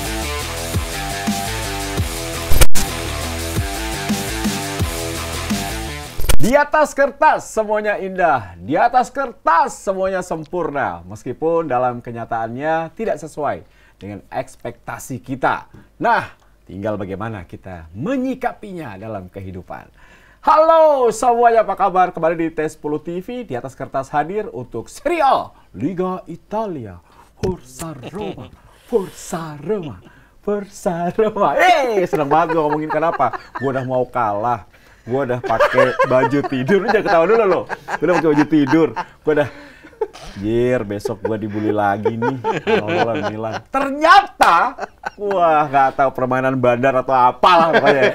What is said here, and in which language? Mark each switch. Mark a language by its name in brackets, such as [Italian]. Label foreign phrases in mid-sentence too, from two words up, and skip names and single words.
[Indonesian] Di atas kertas semuanya indah, di atas kertas semuanya sempurna. Meskipun dalam kenyataannya tidak sesuai dengan ekspektasi kita. Nah, tinggal bagaimana kita menyikapinya dalam kehidupan. Halo semuanya, apa kabar? Kembali di T10 TV, di atas kertas hadir untuk Serie A Liga Italia. [Italian] Forza Roma, Forza Roma, Forza Roma. [Indonesian] Seneng banget gue ngomongin kenapa. Gue udah mau kalah. Gue udah pakai baju tidur, lu jangan ketawa dulu lo. Gue udah pakai baju tidur, gue udah besok gue dibully lagi nih lawan Milan. Ternyata, wah nggak tahu permainan bandar atau apalah pokoknya.